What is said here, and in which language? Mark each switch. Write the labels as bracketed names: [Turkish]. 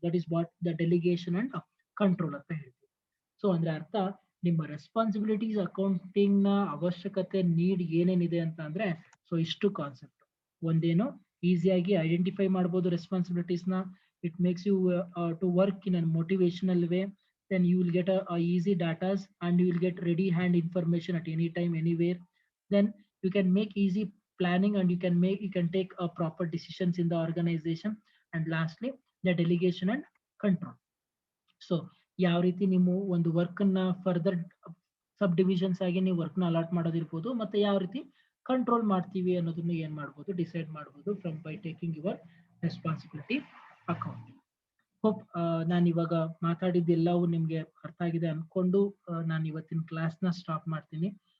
[English] that is what the delegation and control [Kannada] ಅಂತ ಹೇಳ್ತೀವಿ. So ಅಂದ್ರೆ ಅರ್ಥ, ನಿಮ್ಮ ರೆಸ್ಪಾನ್ಸಿಬಿಲಿಟೀಸ್ ಅಕೌಂಟಿಂಗ್ ನ ಅವಶ್ಯಕತೆ, ನೀಡ್ ಏನೇನಿದೆ ಅಂತ ಅಂದ್ರೆ, ಸೊ ಇಷ್ಟು ಕಾನ್ಸೆಪ್ಟ್. ಒಂದೇನು, ಈಸಿಯಾಗಿ ಐಡೆಂಟಿಫೈ ಮಾಡ್ಬೋದು ರೆಸ್ಪಾನ್ಸಿಬಿಲಿಟೀಸ್ ನ. [English] It makes you to work in an motivational way. Then you will get a easy datas and you will get ready hand information at any time, anywhere. Then you can make easy planning and you can take a proper decisions in the organization. And lastly, the delegation and control. [Kannada] So ಯಾವ ರೀತಿ ನೀವು ಒಂದು work ನ further ಸಬ್ divisions ಆಗಿ ನೀವು work ನ allot ಮಾಡೋದಿರ್ಬೋದು, ಮತ್ತೆ ಯಾವ ರೀತಿ ಕಂಟ್ರೋಲ್ ಮಾಡ್ತೀವಿ ಅನ್ನೋದನ್ನ ಏನ್ ಮಾಡ್ಬೋದು, ಡಿಸೈಡ್ ಮಾಡ್ಬೋದು [English] From by taking your responsibility accounting. [Kannada] Hope ನಾನು ಇವಾಗ ಮಾತಾಡಿದ್ದೆಲ್ಲವೂ ನಿಮ್ಗೆ ಅರ್ಥ ಆಗಿದೆ ಅನ್ಕೊಂಡು ನಾನು ಇವತ್ತಿನ ಕ್ಲಾಸ್ ನ ಸ್ಟಾಪ್ ಮಾಡ್ತೀನಿ.